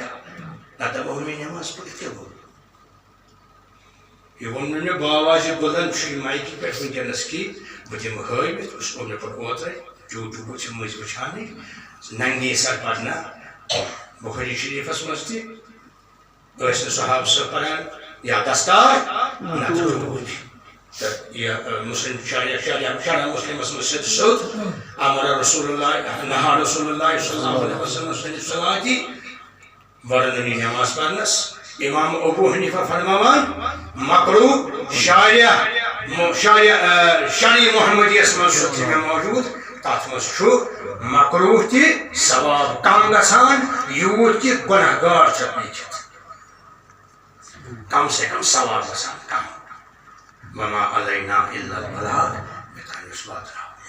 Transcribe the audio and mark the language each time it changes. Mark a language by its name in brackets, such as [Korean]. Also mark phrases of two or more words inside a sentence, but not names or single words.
[Kashmiri] نہ دپہو مےٚ نٮ۪ماز پٔرِتھ کیٛاہ گوٚو یہِ ووٚن نہٕ مےٚ باواز بُلند چھُ یہِ مایکہِ پٮ۪ٹھ وٕنکٮ۪نس کینٛہہ بہٕ دِمہٕ ہٲوِتھ سُہ اوٚن مےٚ پتہٕ اوترَے یوٗٹیوٗب چھِ مٔنٛزۍ وٕچھانٕے ننگی سر پرنا بخاری شریفس منٛز تہِ ٲسۍ نہٕ صحابہٕ صٲب پران یا دستار نتہٕ ٹوٗپۍ تہٕ یہِ مسلم شرع مسلمس منٛز سیوٚد امر [Arabic] رسول اللہ [Kashmiri] نہا [Arabic] رسول اللہ صلی اللہ علیہ وسلم [Kashmiri] صلاتی وۄڈنٔنی نٮ۪ماز پرنس امام ابو حنیفہ فرماوان مکروہ شرعی محمدیس منٛز چھُ تہِ مےٚ موجوٗد تتھ منٛز چھُ مکروہ تہِ ثواب کم گژھان یوٗت کہِ گۄناہ گار چھُ لیٖکھِتھ کم سے کم ثواب گژھان کم [Arabic] وما علینا الا البلاغ [Kashmiri] مےٚ تام یُس واتناو